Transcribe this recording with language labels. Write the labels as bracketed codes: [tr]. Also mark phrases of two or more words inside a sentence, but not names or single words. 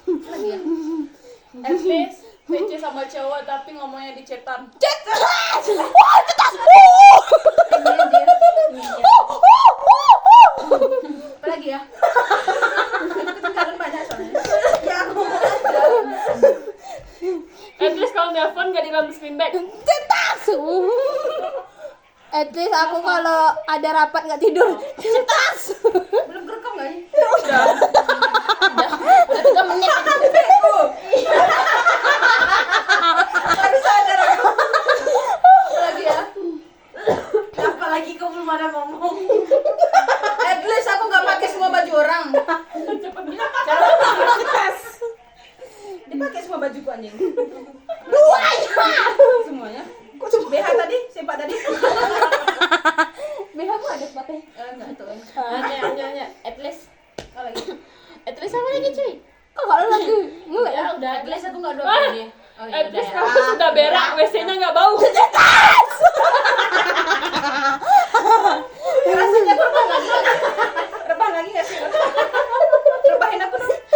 [en] At least [id] PC sama cowok tapi ngomongnya di chatan. Cetas. Apa lagi ya? Ketinggalan banyak soalnya. Ya aku mau aja. [en] At least [id] kalau nelpon gak di screen back. Cetas. [en] At least [id] aku kalau ada rapat nggak tidur. Cetas. Belum kerekam nggak nih? Tapi 3 menit. Harus ada aku. Apa lagi ya? Apa lagi kau belum ada ngomong? [en] At least [id] aku nggak pakai semua baju orang. Cetas. Dipakai semua bajuku anjing. Duanya. Semuanya. Kok cuma BH tadi? Sempak tadi? BH aku ada pakai. Enggak itu. Hanya. [en] At least. [id] Apa lagi? [en] At least [id] apa lagi cuy? Kok kalau lagi mulai? Ya udah, [en] at least [id] aku nggak dua Ah, dia. Oh [en] At [id] iya [en] least [id] udah ya. kamu sudah berak, WC-nya gak bau. Rasanya rebahan lagi. Rebahan lagi nggak sih? Rebahin aku dong.